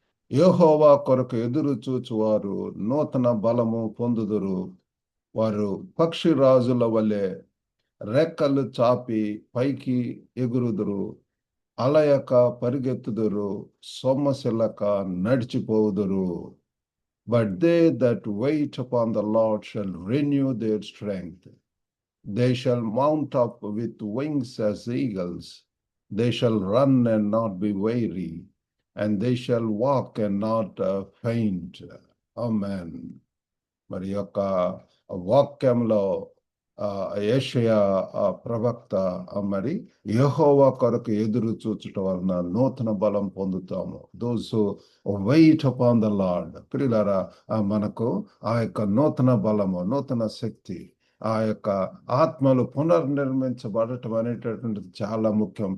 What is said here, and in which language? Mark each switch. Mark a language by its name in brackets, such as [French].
[Telugu] యెహోవా కొరకు ఎదురు చూచువారు నూతన బలము పొందుదురు. వారు పక్షిరాజుల వలె రెక్కలు చాపి పైకి ఎగురుదురు. అలయక పరిగెత్తుదురు, సొమ్మసిల్లక నడిచిపోవుదురు. [English] But they that wait upon the Lord shall renew their strength. They shall mount up with wings as eagles. They shall run and not be weary, and they shall walk and not faint. Amen. [Telugu] మరి యొక్క వాక్యంలో యెషయా ప్రవక్త మరి యెహోవా కొరకు ఎదురు చూచటం వలన నూతన బలం పొందుతాము. [English] Those wait upon the lord. [Telugu] ప్రియులారా, మనకు ఆ యొక్క నూతన బలము, నూతన శక్తి, ఆ యొక్క ఆత్మలు పునర్నిర్మించబడటం అనేటటువంటిది చాలా ముఖ్యం.